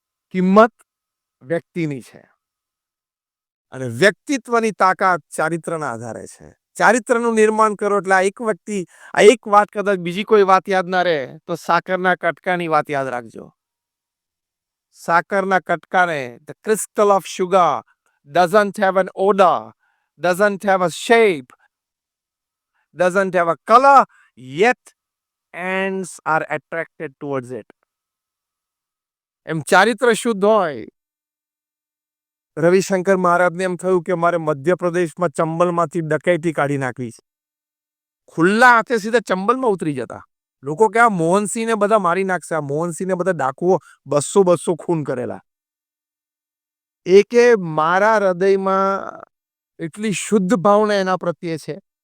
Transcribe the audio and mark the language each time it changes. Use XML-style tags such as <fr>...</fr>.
<gu>કિંમત વ્યક્તિની છે. અને વ્યક્તિત્વની તાકાત ચારિત્રના આધારે છે. ચારિત્રનું નિર્માણ કરો એટલે આ એક વાત કદાચ બીજી કોઈ વાત યાદ ના રહે તો સાકરના કટકાની વાત યાદ રાખજો. સાકરના કટકાને</gu> <en>the crystal of sugar doesn't have an odor, doesn't have a shape, doesn't have a color, yet ants are attracted towards it.</en> <gu>એમ ચારિત્ર શુદ્ધ હોય. રવિશંકર મહારાજને એમ થયું કે મારે મધ્યપ્રદેશમાં ચંબલમાંથી ડકૈતી કાઢી નાખવી છે. ખુલ્લા હાથે સીધા ચંબલમાં ઉતરી જતા. લોકો કે આ મોહનસિંહને બધા મારી નાખશે. આ મોહનસિંહને બધા ડાકુઓ 200 ખૂન કરેલા. એકે મારા હૃદયમાં એટલી શુદ્ધ ભાવના એના પ્રત્યે છે.</gu>